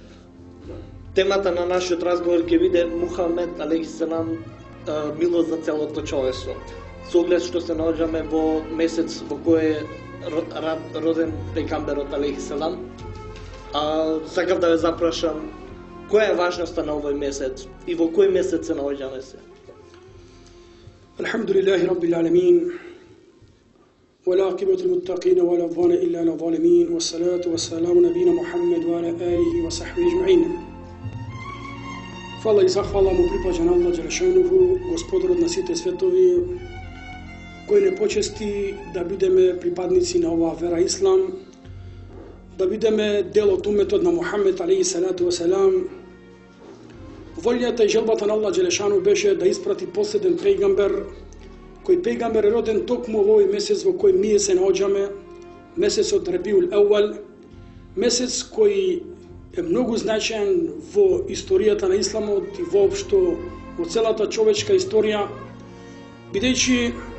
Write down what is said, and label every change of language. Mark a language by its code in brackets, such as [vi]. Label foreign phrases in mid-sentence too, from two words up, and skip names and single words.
[mk] Темата на нашиот разговор ќе биде Мухамед алейхиселам, милост за целото човештво. Со оглед што се наоѓаме во месец во кој е роден пејгамберот алейхиселам, сакав да ве запрашам која е важноста на овој месец и во кој месец се наоѓаме се? [ar] الحمد لله رب العالمين. والعاقبة للمتقين ولا عدوان إلا على الظالمين والصلاة والسلام على نبينا محمد وعلى آله وصحبه أجمعين. [mk] Фала и захвала му припаѓа на Аллах Джелешанову, Господарот на сите светови, кој не почести да бидеме припадници на оваа вера Ислам, да бидеме дел од уметот на Мухамед [ar] عليه الصلاة والسلام. [mk] Волјата и желбата на Аллах Джелешанов беше да испрати последен пејгамбер, кој пејгамбер е роден токму во овој месец во кој ние се наоѓаме, месецот Рабиул Ауал, месец кој е многу значаен во историјата на Исламот и воопшто во целата човечка историја, бидејќи